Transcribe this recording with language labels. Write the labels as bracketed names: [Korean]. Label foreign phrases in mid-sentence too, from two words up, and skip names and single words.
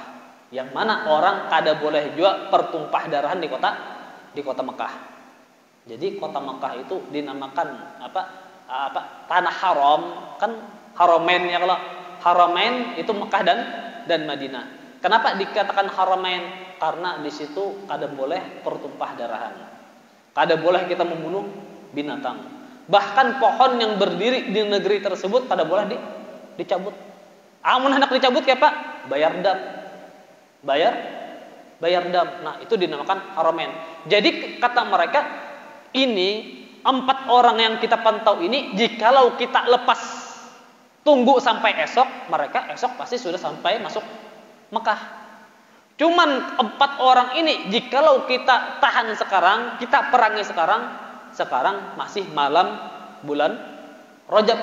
[Banjar] Yang mana orang kada boleh juga pertumpah darahan di kota Mekah. [Indonesian] Jadi kota Mekah itu dinamakan tanah haram, kan Haramain ya kalau Haramain itu Mekah dan Madinah. Kenapa dikatakan Haramain? [Banjar] Karena di situ kada boleh pertumpah darahan. Kada boleh kita membunuh binatang. Bahkan pohon yang berdiri di negeri tersebut kada boleh dicabut. Amun hendak dicabut kayak Pak, bayar dam. Bayar dam. [Indonesian] Nah, itu dinamakan Haramain. Jadi kata mereka, ini 4 orang yang kita pantau ini, jikalau kita lepas tunggu sampai esok, mereka esok pasti sudah sampai masuk Mekah. Cuman 4 orang ini, jikalau kita tahan sekarang, kita perangi sekarang masih malam bulan Rajab.